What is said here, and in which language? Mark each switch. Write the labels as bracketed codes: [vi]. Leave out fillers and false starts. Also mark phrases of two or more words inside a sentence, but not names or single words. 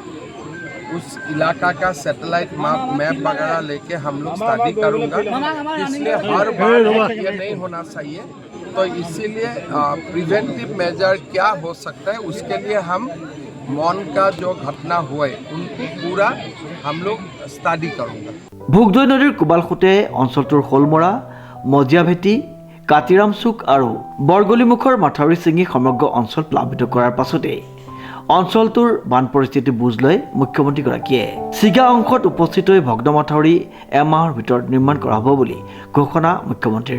[hi] उस इलाका का [en] satellite map [hi] वगैरह लेके हम लोग स्टडी करूँगा, इसलिए हर बार ये नहीं होना चाहिए। तो इसीलिए [en] preventive measure [hi] क्या हो सकता है उसके लिए हम मौन का जो घटना हुए उनको पूरा हम लोग स्टडी करूँगा। [as] ভোগদৈ নদীৰ কোবালখুটে অঞ্চলটোৰ হলমৰা, মজিয়াভেটি, কাতিৰামচুক আৰু বৰগলিমুখৰ মাথাউৰি ছিঙি সমগ্ৰ অঞ্চল প্লাবিত কৰাৰ পাছতেই অঞ্চলটোৰ বান পৰিস্থিতি বুজ লয় মুখ্যমন্ত্ৰীগৰাকীয়ে। ছিগা অংশত উপস্থিত হৈ ভগ্ন মাথাউৰি এমাহৰ ভিতৰত নিৰ্মাণ কৰা হ'ব বুলি ঘোষণা মুখ্যমন্ত্ৰীৰ।